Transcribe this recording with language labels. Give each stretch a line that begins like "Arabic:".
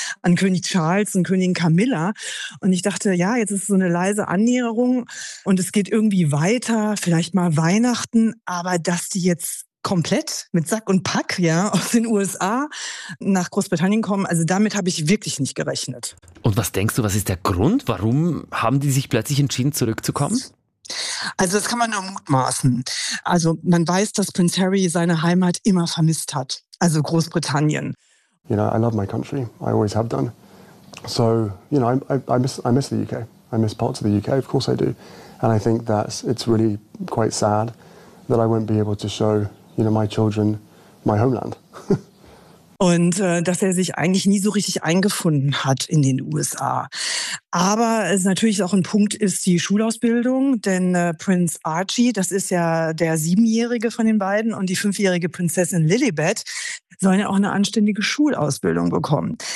German: An König Charles und Königin Camilla. Und ich dachte, ja, jetzt ist so eine leise Annäherung und es geht irgendwie weiter, vielleicht mal Weihnachten, aber dass die jetzt komplett mit Sack und Pack, ja, aus den USA nach Großbritannien kommen, also damit habe ich wirklich nicht gerechnet. Und was denkst du, was ist der Grund? Warum haben die sich plötzlich entschieden, zurückzukommen? Also das kann man nur mutmaßen. Also man weiß, dass Prinz Harry seine Heimat immer vermisst hat, also Großbritannien.
English: You know, I love my country. I always have done. So, you know, I miss the UK. I miss parts of the UK, of course I do. And I think that it's really quite sad that I won't be able to show, you know, my children my homeland.
German: Und dass er sich eigentlich nie so richtig eingefunden hat in den USA. Aber es natürlich auch ein Punkt ist die Schulausbildung, denn Prinz Archie, das ist ja der 7-Jährige von den beiden, und die 5-Jährige Prinzessin Lilibet sollen ja auch eine anständige Schulausbildung bekommen.